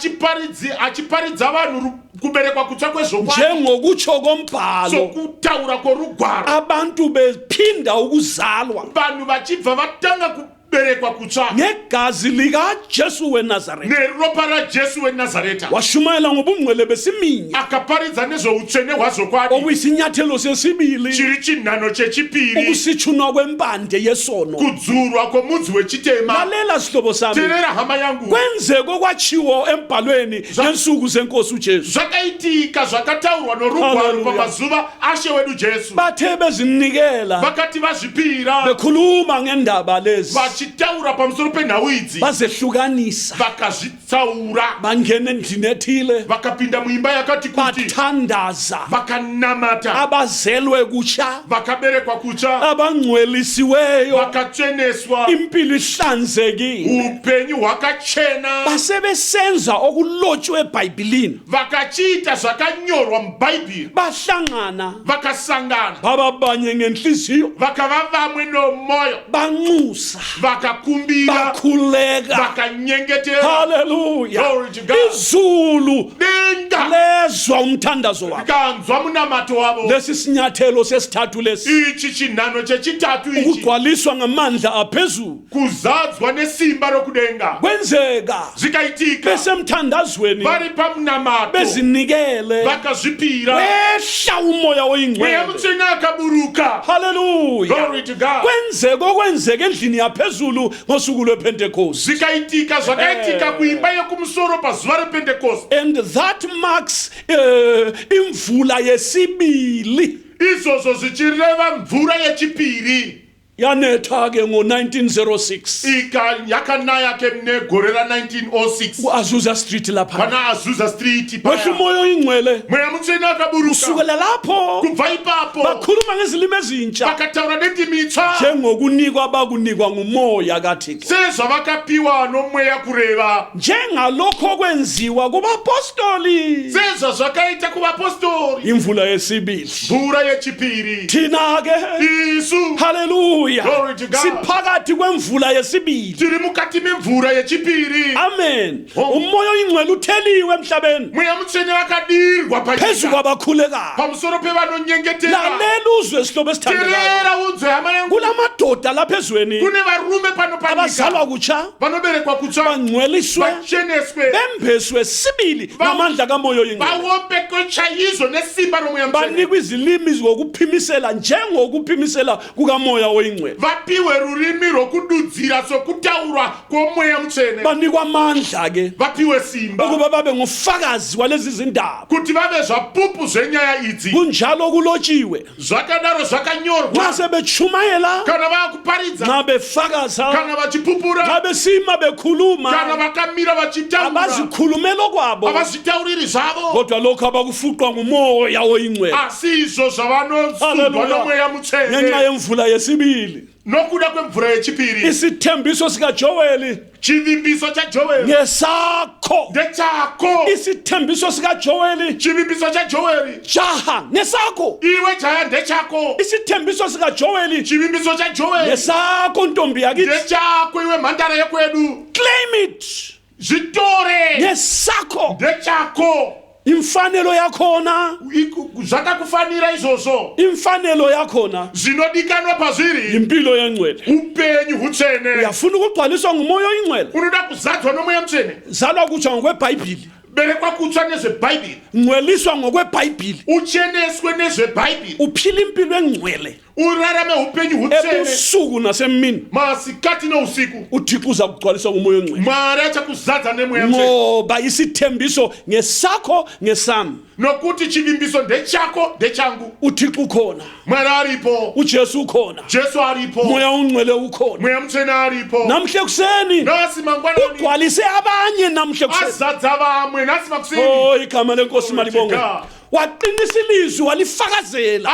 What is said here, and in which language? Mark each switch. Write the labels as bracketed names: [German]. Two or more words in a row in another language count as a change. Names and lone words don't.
[Shona] achiparidza vanhu kuberekwa kutsva kwezvokwadi [North Ndebele] njengokutsho kombhalo [Shona] sokutaura kworugwaro. [North Ndebele] abantu bephinda ukuzalwa [Shona] Vanhu vachibva vatanga kuberekwa kutsva [North Ndebele] ngegazi likajesu wenazaretha [Shona] neropa raJesu weNazareta. [North Ndebele] washumayela ngobungcwele besiminya [Shona] Akaparidza nezvoutsvene hwazvokwadi. [North Ndebele] okuyisinyathelo sesibili [Shona] Chiri chinhanho chechipiri. [North Ndebele] ukusitshunwa kwempande yesono [Shona] Kudzurwa kwomudzi wechitema. [North Ndebele] lalela sihlobo sami [Shona] Teerera hama yangu. [North Ndebele] kwenzeke okwatshiwo embhalweni ngensuku zenkosi ujesu [Shona] Zvakaitika zvakataurwa norugwaro Hallelujah. pamazuva ashe wedu Jesu. [North Ndebele] bathe bezinikela [Shona] Vakati vazvipira [North Ndebele] bekhuluma ngendaba lezi [Shona] vachitaura pamusoro penhau idzi [North Ndebele] bazehlukanisa [Shona] vakazvitsaura. [North Ndebele] bangena endlini ethile [Shona] Vakapinda muimba yakati kuti [North Ndebele] bathandaza [Shona] vakanamata. [North Ndebele] abazelwe kutsha [Shona] Vakaberekwa kutsva. [North Ndebele] abangcwelisiweyo [Shona] Vakacheneswa. [North Ndebele] impilo ihlanzekile [Shona] Upenyu hwakachena. [North Ndebele] basebesenza okulotshwe ebhayibhilini [Shona] Vakachiita zvakanyorwa mubhaibheri. [North Ndebele] bahlangana [Shona] Vakasangana. [North Ndebele] bababanye ngenhliziyo [Shona] Vakava vamwe nomwoyo. [North Ndebele] banxusa [Shona] Vakakumbira. [North Ndebele] bakhuleka [Shona] Vakanyengetera. [North Ndebele] haleluya [English] Glory to God. [North Ndebele] izulu [Shona] Denga [North Ndebele] lezwa umthandazo wabo [Shona] rikanzwa munamato wavo. [North Ndebele] lesi sinyathelo sesithathu lesi [Shona] Ichi chinhanho chechitatu ichi. [North Ndebele] ukugcwaliswa ngamandla aphezulu [Shona] Kuzadzwa nesimba rokudenga. [North Ndebele] kwenzeka [Shona] Zvikaitika. [North Ndebele] besemthandazweni [Shona] Vari pamunamato. [North Ndebele] bezinikele [Shona] Vakazvipira. [North Ndebele] wehla umoya [Shona] Mweya [North Ndebele] oyingcwele [Shona] mutsvene akaburuka. [North Ndebele] haleluya [English] Glory to God. [North Ndebele] kwenzeka okwenzeka endlini yaphezulu ngosuku lwepentekoste [Shona] Zvikaitika zvakaitika kuimba yekumusoro pazuva repentekoste. [English] and that marks [North Ndebele] imvula yesibili [Shona] Izvozvo zvichireva mvura yechipiri. [North Ndebele] yanetha ke ngo-1906 [Shona] Yakanaya ke negore ra1906 [North Ndebele] ku-azusa street lapha [Shona] pana Azusa Street [North Ndebele] wehla [Shona] paya. [North Ndebele] umoya oyingcwele [Shona] Mweya mutsvene akaburuka. [North Ndebele] kusukela lapho [Shona] Kubva ipapo [North Ndebele] bakhuluma ngezilimi ezintsha [Shona] vakataura nendimi itsva [North Ndebele] njengokunikwa bakunikwa ngumoya kathixo [Shona] sezvavakapiwa nomweya kureva. [North Ndebele] njengalokho okwenziwa kubapostoli [Shona] Sezvazvakaita kuvapostori. [North Ndebele] imvula yesibili [Shona] Mvura yechipiri. [North Ndebele] thina ke [Shona] Isu [North Ndebele] haleluya [English] Glory to God. [North Ndebele] siphakathi kwemvula yesibili [Shona] tiri mukati memvura yechipiri. [North Ndebele] amen Oh. umoya oyingcwele utheliwe emhlabeni [Shona] Mweya mutsvene vakadirwa [North Ndebele] phezu [Shona] panyika [North Ndebele] kwabakhulekayo [Shona] pamusoro pevanonyengetera. [North Ndebele] lalela uzwe esihlobo esithandekayo [Shona] Teerera unzwe hama yangu. [North Ndebele] kulamadoda lapha ezweni [Shona] Kune varume pano [North Ndebele] abazalwa [Shona] panyika [North Ndebele] kutsha [Shona] vanoberekwa kutsva [North Ndebele] bangcweliswe [Shona] vacheneswe [North Ndebele] bembeswe sibili ngamandla kamoya oyingcwele [Shona] vaombekwe chaizvo nesimba romweya mutsvene [North Ndebele] banikwa izilimi zokuphimisela njengokuphimisela kukamoya oyingcwele oyingcwele [Shona] vapiwe rurimi rwokududzira sokutaurwa kwomweya mutsvene, [North Ndebele] banikwa amandla ke [Shona] vapiwe simba [North Ndebele] ukuba babe ngufakazi walezi zindaba. [Shona] kuti vave zvapupu zvenyaya idzi. [North Ndebele] Kunjalo kulotshiwe [Shona] Zvakadaro zvakanyorwa [North Ndebele] nxa sebechumayela, [Shona] kana vakuparidza [North Ndebele] nxa befakaza, [Shona] kana vachipupura [North Ndebele] nxa besima [Shona] kana [North Ndebele] bekhuluma, [Shona] vakamira vachitaura [North Ndebele] abazikhulumelo kwabo, [Shona] havazvitauriri zvavo, [North Ndebele] kodwa lokho abakufuqwa ngumoya oyingcwele [Shona] asi izvo zvavanosundwa [English] Hallelujah. [Shona] nomweya [North Ndebele] ngenxa [Shona] mutsvene [North Ndebele] yemvula yesibili. [Shona] nokuda kwemvura yechipiri. [North Ndebele] Isithembiso sikaJoeli [Shona] Chivimbiso chaJoeli [North Ndebele] ngesakho, [Shona] ndechako, [North Ndebele] isithembiso sikaJoeli [Shona] chivimbiso chaJoeli [North Ndebele] jaha ngesakho, [Shona] iwe jaya ndechako, [North Ndebele] isithembiso sikaJoeli [Shona] chivimbiso chaJoeli [North Ndebele] ngesakho ntombi yakithi. [Shona] ndechako, iwe mhandara yekwedu, [English] Claim it [Shona] zvitore [North Ndebele] ngesakho. [Shona] ndechako. [North Ndebele] Imfanelo yakhona, [Shona] Zvakakufanira izvozvo, [North Ndebele] imfanelo yakhona [Shona] zvinodikanwa pazviri [North Ndebele] impilo yengcwele. [Shona] upenyu hutsvene. [North Ndebele] Uyafuna ukugcwaliswa ngumoya oyingcwele, [Shona] Unoda kuzadzwa nomweya mutsvene, [North Ndebele] zalwa kutsha ngokweBhayibhili, [Shona] berekwa kutsva nezvebhaibheri, [North Ndebele] ngcweliswa ngokweBhayibhili, [Shona] ucheneswe nezvebhaibheri, [North Ndebele] uphila impilo engcwele [Shona] urarame upenyu hutsvene [North Ndebele] ebusuku nasemini. [Shona] masikati nousiku. [North Ndebele] uThixo uza kugcwaliswa ngumoya oyingcwele, [Shona] Mwari achakuzadza nemweya mutsvene, [North Ndebele] ngoba isithembiso ngesakho ngesami. [Shona] nokuti chivimbiso ndechako ndechangu. [North Ndebele] uThixo ukhona, [Shona] Mwari aripo, [North Ndebele] uJesu ukhona, [Shona] Jesu aripo, [North Ndebele] moya ongcwele ukhona. [Shona] mweya mutsvene aripo. [North Ndebele] Namhle kuseni [Shona] Nasi mangwanani [North Ndebele] ugcwalise abanye, namhle kuseni. [Shona] azadza vamwe, nasi makuseni [North Ndebele] Oh, igama lenkosi [English] Glory to [North Ndebele] malibongwe. [English] God. [North Ndebele] Waqinisa ilizwi walifakazela